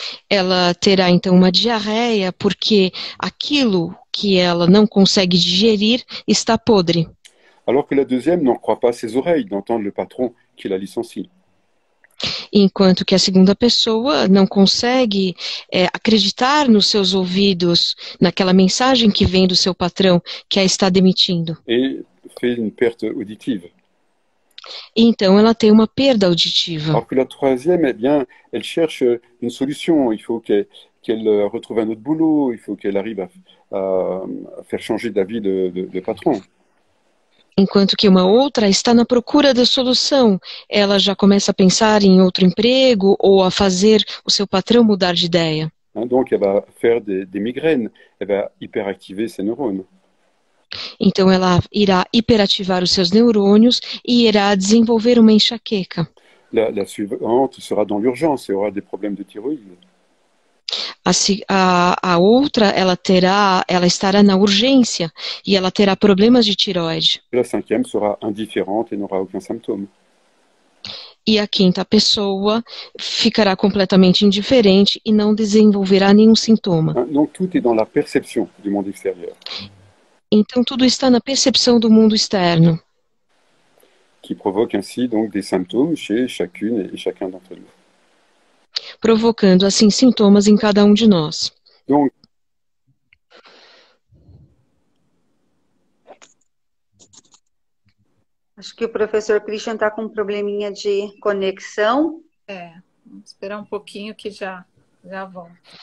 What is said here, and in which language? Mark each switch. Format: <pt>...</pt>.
<pt>Ela terá, então, uma diarreia, porque aquilo que ela não consegue digerir está podre.</pt> <fr>Alors que la deuxième n'en croit pas ses oreilles d'entendre le patron qui la licencie.</fr> <pt>Enquanto que a segunda pessoa não consegue acreditar nos seus ouvidos, naquela mensagem que vem do seu patrão que a está demitindo.</pt> <fr>Et fait une perte auditive.</fr> <pt>Então ela tem uma perda auditiva.</pt> <fr>Alors que la troisième, eh bien, elle cherche une solution. Il faut qu'elle retrouve un autre boulot. Il faut qu'elle arrive à faire changer d'avis de patron.</fr> <pt>Enquanto que uma outra está na procura da solução. Ela já começa a pensar em outro emprego ou a fazer o seu patrão mudar de ideia.</pt> <fr>Donc elle va faire des migraines. Elle va hyperactiver ses neurones.</fr> <pt>Então ela irá hiperativar os seus neurônios e irá desenvolver uma enxaqueca.</pt> <fr>La suivante sera dans l'urgence et aura des problèmes de thyroïde.</fr> <pt>A outra, ela estará na urgência e ela terá problemas de tireoide.</pt> <fr>La cinquième sera indifférente et n'aura aucun symptôme.</fr> <pt>E a quinta pessoa ficará completamente indiferente e não desenvolverá nenhum sintoma.</pt> <fr>Donc tout est dans la perception du monde extérieur.</fr> <pt>Então tudo está na percepção do mundo externo.</pt> <fr>Qui provoque ainsi donc des symptômes chez chacune et chacun d'entre nous.</fr> <pt>Provocando assim sintomas em cada um de nós.</pt> <fr>Donc,</fr> <pt>acho que o professor Christian está com um probleminha de conexão. Vamos esperar um pouquinho que já volta.</pt>